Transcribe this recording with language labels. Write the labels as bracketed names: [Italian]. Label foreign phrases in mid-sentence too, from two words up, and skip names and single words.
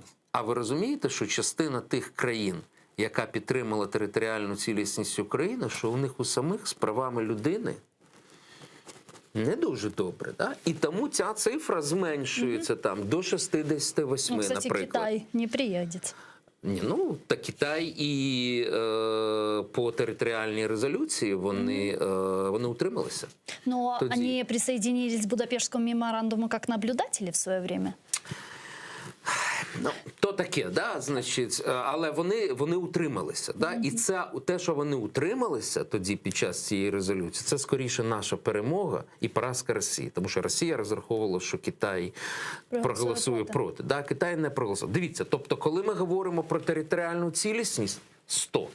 [Ukrainian] А ви розумієте, що частина тих країн, яка підтримала територіальну цілісність України, що у них у самих з правами людини не дуже добре. [Russian] Да? [Ukrainian] І тому ця цифра зменшується там до 68, [Russian] ну, кстати, [Ukrainian] наприклад. Китай не приїде. Ні, ну, та Китай і по територіальній резолюції вони утрималися. [Russian] Но [Ukrainian] Тоді. [Russian] они присоединились к Будапештскому меморандуму как наблюдатели в свое время? [Ukrainian] Ну, то таке, да, значить, але вони утрималися. Да? І це, те, що вони утрималися тоді під час цієї резолюції, це скоріше наша перемога і поразка Росії. Тому що Росія розраховувала, що Китай проголосує проти. Да? Китай не проголосував. Дивіться, тобто, коли ми говоримо про територіальну цілісність – 100.